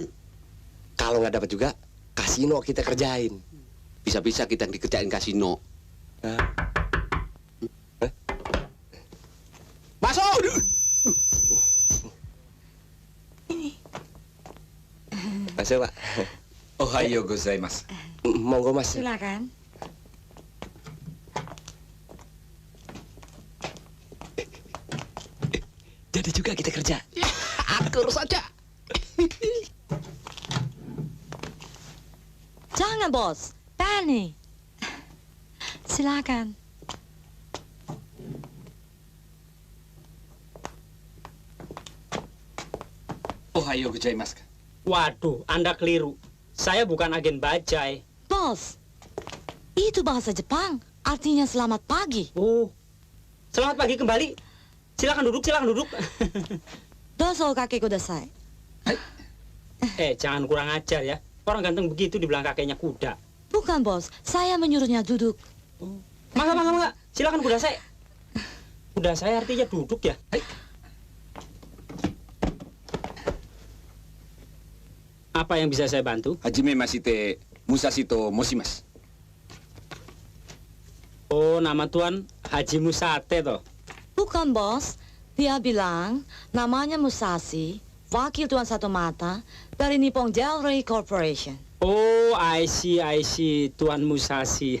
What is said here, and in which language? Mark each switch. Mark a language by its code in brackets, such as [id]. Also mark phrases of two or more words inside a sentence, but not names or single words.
[id] Kalau nggak dapat juga, kasino kita kerjain. Bisa-bisa kita dikerjain kasino. Masuk! Masuk, Pak. [ja] Ohayo gozaimasu. [jv] Monggo, Mas. [id] Silakan. Jadi juga kita kerja. Akur saja. Jangan, Bos. Penny. Silakan. [ja] Ohayo gozaimasu. [id] Waduh, Anda keliru. Saya bukan agen bajai. Bos, itu bahasa Jepang. Artinya selamat pagi. Oh, selamat pagi kembali. Silakan duduk, silakan duduk. [ja] Dozo kakek kudasai. [id] Jangan kurang ajar ya. Orang ganteng begitu dibilang kakeknya kuda. Bukan, Bos. Saya menyuruhnya duduk. Mangga. Silakan kuda saya. Kuda saya artinya duduk ya. Apa yang bisa saya bantu? [ja] Hajime masite Musashi to moshimasu. [id] Oh, nama Tuan Haji Musate toh. Bukan, Bos. Dia bilang namanya Musashi, wakil Tuan Satu Mata dari Nippon Jewelry Corporation. [en] Oh, I see, [id] Tuan Musashi.